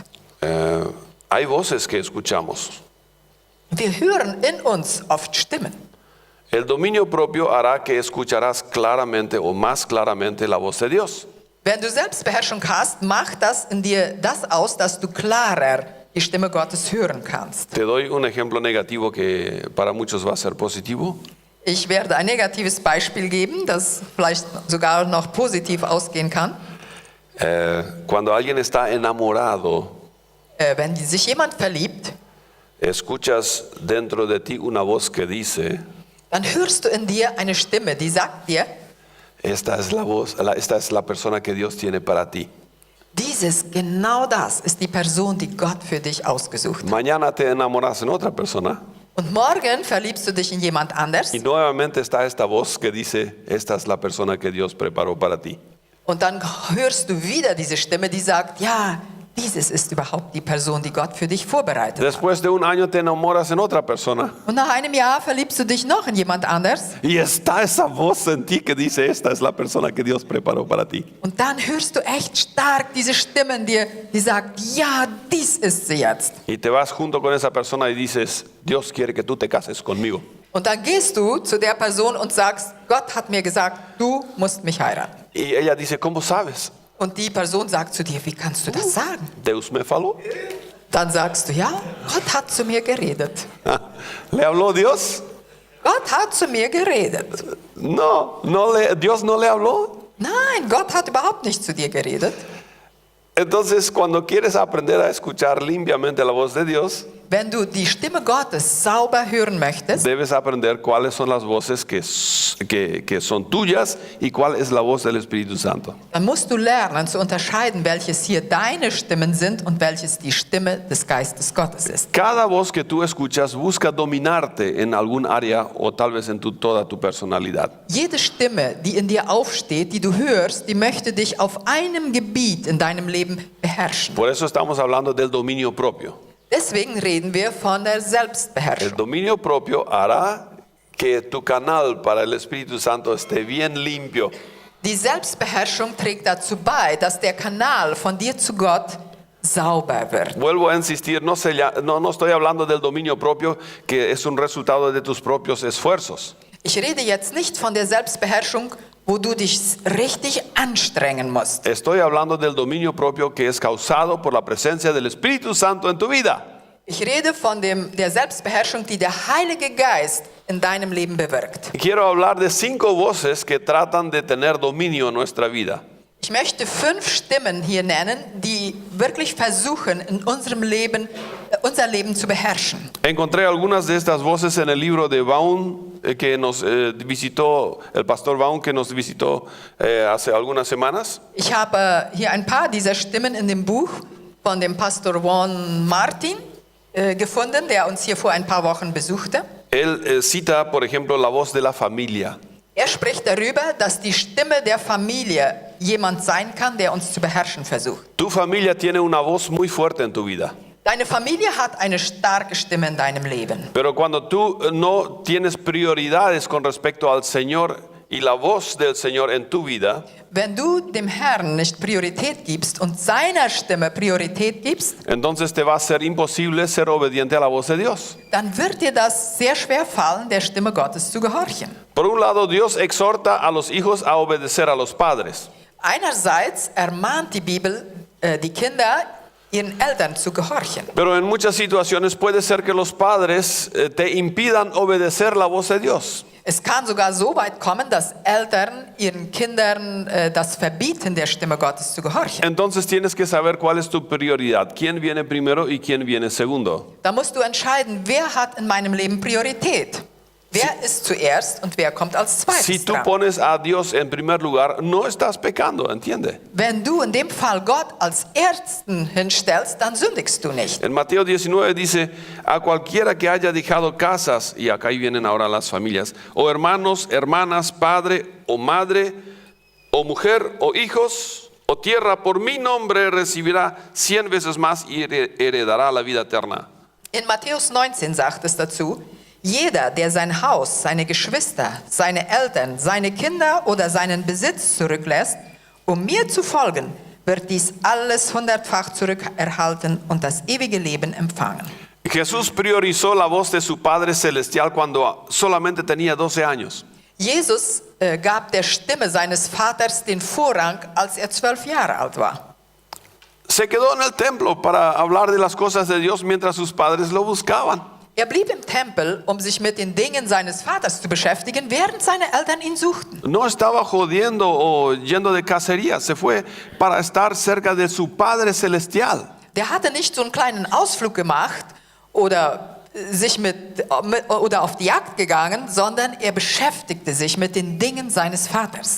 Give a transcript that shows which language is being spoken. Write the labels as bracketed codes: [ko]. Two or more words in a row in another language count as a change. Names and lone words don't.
[es] Hay voces que escuchamos. [de] Wir hören in uns oft Stimmen. [es] El dominio propio hará que escucharás claramente o más claramente la voz de Dios. [de] Wenn du Selbstbeherrschung hast, macht das in dir das aus, dass du klarer die Stimme Gottes hören kannst. [es] Te doy un ejemplo negativo que para muchos va a ser positivo. [de] Ich werde ein negatives Beispiel geben, das vielleicht sogar noch positiv ausgehen kann. [es] Cuando alguien está enamorado, [de] Wenn sich jemand verliebt, [es] escuchas dentro de ti una voz que dice, [de] dann hörst du in dir eine Stimme, die sagt dir, [es] esta es la persona que Dios tiene para ti. [de] genau das ist die Person, die Gott für dich ausgesucht hat. [es] Mañana te enamoras en otra persona [de] Und Und morgen verliebst du dich in jemand anders. [es] Y nuevamente está esta voz que dice, esta es la persona que Dios preparó para ti. [de] Und dann hörst du wieder diese Stimme, die sagt, ja, dieses ist überhaupt die Person, die Gott für dich vorbereitet hat. [es] Después de un año te enamoras en otra persona. [de] Und nach einem Jahr verliebst du dich noch in jemand anders. [es] Y está esa voz en ti que dice, esta es la persona que Dios preparó para ti. [de] Und dann hörst du echt stark diese Stimme in dir, die sagt, ja, dies ist sie jetzt. [es] Y te vas junto con esa persona y dices, Dios quiere que tú te cases conmigo. [de] Und dann gehst du zu der Person und sagst, Gott hat mir gesagt, du musst mich heiraten. [es] Y ella dice, ¿cómo sabes? [de] Und die Person sagt zu dir, wie kannst du das sagen? [es] Deus me faló. [de] Dann sagst du, ja, Gott hat zu mir geredet. [es] ¿Le habló Dios? [de] Gott hat zu mir geredet. [es] No, Dios no le habló. [de] Nein, Gott hat überhaupt nicht zu dir geredet. [es] Entonces, cuando quieres aprender a escuchar limpiamente la voz de Dios, [de] Wenn du die Stimme Gottes sauber hören möchtest, [es] debes aprender cuáles son las voces que son tuyas y cuál es la voz del Espíritu Santo. [de] dann musst du lernen zu unterscheiden, welches hier deine Stimmen sind und welches die Stimme des Geistes Gottes ist. [es] Cada voz que tú escuchas busca dominarte en algún área o tal vez en toda tu personalidad. [de] Jede Stimme, die in dir aufsteht, die du hörst, die möchte dich auf einem Gebiet in deinem Leben beherrschen. [es] Por eso estamos hablando del dominio propio. [de] Deswegen reden wir von der [es] El [de] Selbstbeherrschung. [es] dominio propio hará que tu canal para el Espíritu Santo esté bien limpio. [de] Die Selbstbeherrschung trägt dazu bei, dass der Kanal von dir zu Gott sauber wird. [es] Vuelvo a insistir, no estoy hablando del dominio propio que es un resultado de tus propios esfuerzos. [de] Ich rede jetzt nicht von der Selbstbeherrschung, wo du dich richtig anstrengen musst. [es] Estoy hablando del dominio propio que es causado por la presencia del Espíritu Santo en tu vida. [de] Ich rede von der Selbstbeherrschung, die der Heilige Geist in deinem Leben bewirkt. [es] Quiero hablar de 5 voces que tratan de tener dominio en nuestra vida. [de] Ich möchte 5 Stimmen hier nennen, die wirklich versuchen, in unserem Leben, unser Leben zu beherrschen. [es] Encontré algunas de estas voces en el libro de Baum que nos visitó, el pastor Baum que nos visitó hace algunas semanas. [de] Ich habe hier ein paar dieser Stimmen in dem Buch von dem Pastor Juan Martin gefunden, der uns hier vor ein paar Wochen besuchte. [es] Él cita, por ejemplo, la voz de la familia. [de] Er spricht darüber, dass die Stimme der Familie jemand sein kann, der uns zu beherrschen versucht. [es] Tu familia tiene una voz muy fuerte en tu vida. [de] Deine Familie hat eine starke Stimme in deinem Leben. [es] Pero cuando tú no tienes prioridades con respecto al Señor y la voz del Señor en tu vida, [de] Wenn du dem Herrn nicht Priorität gibst und seiner Stimme Priorität gibst, [es] entonces te va a ser imposible ser obediente a la voz de Dios. [de] dann wird dir das sehr schwer fallen, der Stimme Gottes zu gehorchen. [es] Por un lado, Dios exhorta a los hijos a obedecer a los padres. [de] Einerseits ermahnt die Bibel die Kinder, ihren Eltern zu gehorchen. [es] Pero en muchas situaciones puede ser que los padres te impidan obedecer la voz de Dios. [de] Es kann sogar so weit kommen, dass Eltern ihren Kindern das verbieten, der Stimme Gottes zu gehorchen. [es] Entonces tienes que saber cuál es tu prioridad, quién viene primero y quién viene segundo. [de] Da musst du entscheiden, wer hat in meinem Leben Priorität. Wer ist zuerst und wer kommt als [es] Si [de] zweites [es] tú [de] dran? [es] pones a Dios en primer lugar, no estás pecando, ¿entiende? [de] Wenn du in dem Fall Gott als Ersten hinstellst, dann sündigst du nicht. [es] En Mateo 19 dice, a cualquiera que haya dejado casas, y acá ahí vienen ahora las familias, o hermanos, hermanas, padre o madre, o mujer o hijos, o tierra, por mi nombre recibirá 100 veces más y heredará la vida eterna. [de] In Matthäus 19 sagt es dazu, jeder, der sein Haus, seine Geschwister, seine Eltern, seine Kinder oder seinen Besitz zurücklässt, um mir zu folgen, wird dies alles 100-fach zurückerhalten und das ewige Leben empfangen. [es] Jesús priorizó la voz de su Padre Celestial cuando solamente tenía 12 años. [de] Jesus gab der Stimme seines Vaters den Vorrang, als er 12 Jahre alt war. [es] Se quedó en el templo para hablar de las cosas de Dios mientras sus padres lo buscaban. [de] Er blieb im Tempel, um sich mit den Dingen seines Vaters zu beschäftigen, während seine Eltern ihn suchten. [es] No estaba jodiendo o yendo de cacería, se fue para estar cerca de su Padre Celestial. [de] Der hatte nicht so einen kleinen Ausflug gemacht oder oder auf die Jagd gegangen, sondern er beschäftigte sich mit den Dingen seines Vaters.